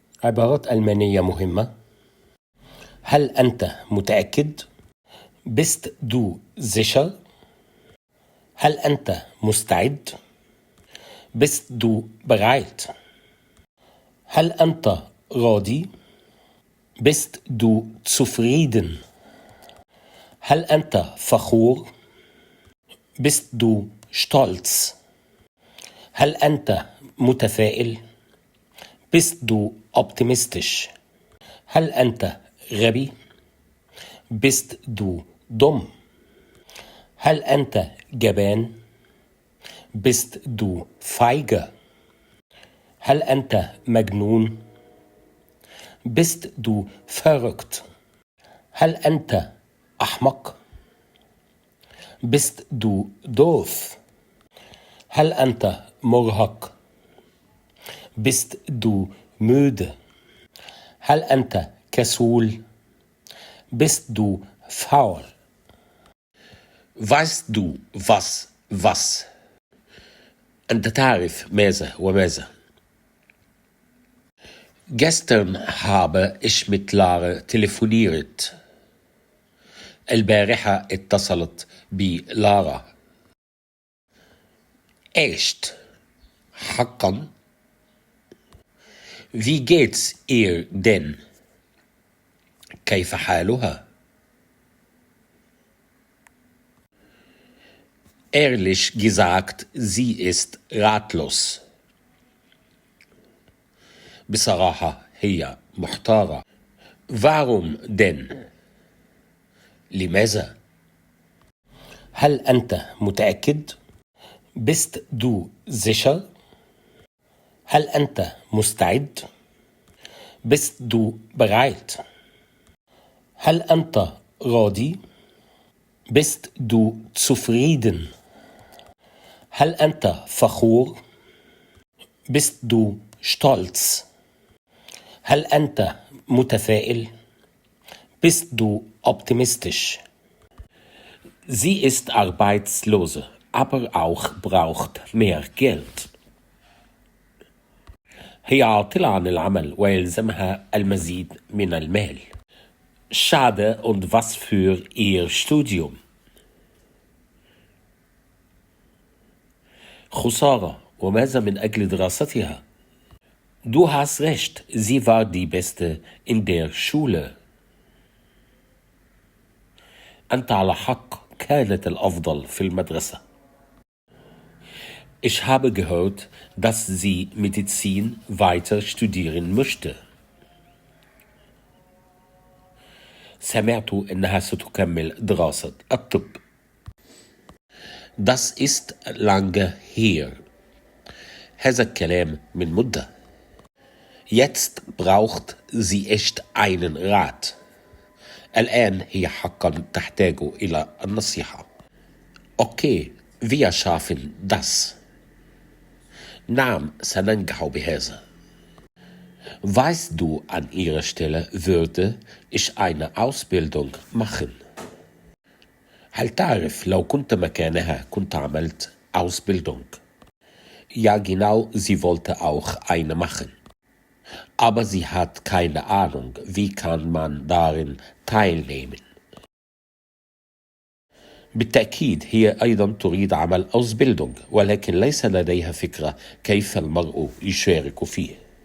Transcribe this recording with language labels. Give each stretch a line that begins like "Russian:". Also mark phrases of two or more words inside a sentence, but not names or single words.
Arabic: عبارات ألمانية مهمة. هل أنت متأكد؟
German: Bist du sicher؟
Arabic: هل أنت مستعد؟
German: Bist du bereit؟
Arabic: هل أنت راضي؟
German: Bist du zufrieden؟
Arabic: هل أنت فخور؟
German: Bist du stolz؟
Arabic: هل أنت متفائل؟
German: Bist du optimistisch؟
Arabic: هل أنت غبي؟
German: Bist du dumm؟
Arabic: هل أنت جبان؟
German: Bist du feige؟
Arabic: هل أنت مجنون؟
German: Bist du verrückt؟
Arabic: هل أنت أحمق؟
German: Bist du doof؟
Arabic: هل أنت مرهق؟
German: Bist du müde؟
Arabic: هل أنت كسول؟
German: Bist du faul؟ Weißt du was؟
Arabic: أنت تعرف ماذا وماذا.
German: Gestern habe ich mit Lara telefoniert.
Arabic: البارحة اتصلت بلارا.
German: Echt؟ حقا؟ Wie geht's ihr denn؟
Arabic: كيف حالها؟
German: Ehrlich gesagt, sie ist ratlos.
Arabic: بصراحة هي محتارة.
German: Warum denn؟ لماذا؟
Arabic: هل أنت متأكد؟
German: Bist du sicher؟
Arabic: هل أنت مستعد؟
German: Bist du bereit؟
Arabic: هل أنت راضي؟
German: Bist du zufrieden؟
Arabic: هل أنت فخور؟
German: Bist du stolz؟
Arabic: هل أنت متفائل؟
German: Bist du optimistisch؟ Sie ist arbeitslose, aber auch braucht mehr Geld.
Arabic: هي عاطلة عن العمل ويلزمها المزيد من المال.
German: Schade, und was für ihr Studium.
Arabic: خسارة، وماذا من أجل دراستها.
German: Du hast recht, sie war die Beste in der Schule.
Arabic: أنت على حق، كانت الأفضل في المدرسة.
German: Ich habe gehört, dass sie Medizin weiter studieren möchte.
Arabic: سمعت أنها ستكمل دراسة الطب.
German: Das ist lange her.
Arabic: هذا الكلام من مدة.
German: Jetzt braucht sie echt einen Rat.
Arabic: الآن هي حقا تحتاج إلى النصيحة.
German: Okay, wir schaffen das.
Arabic: نعم، سننجح بهذا.
German: Weißt du, an ihrer Stelle würde ich eine Ausbildung machen.
Arabic: هل تعرف لو كنت مكانها كنت عملت Ausbildung.
German: Ja genau, sie wollte auch eine machen. Aber sie hat keine Ahnung, wie kann man darin teilnehmen.
Arabic: بالتأكيد هي أيضا تريد عمل Ausbildung، ولكن ليس لديها فكرة كيف المرء يشارك فيه.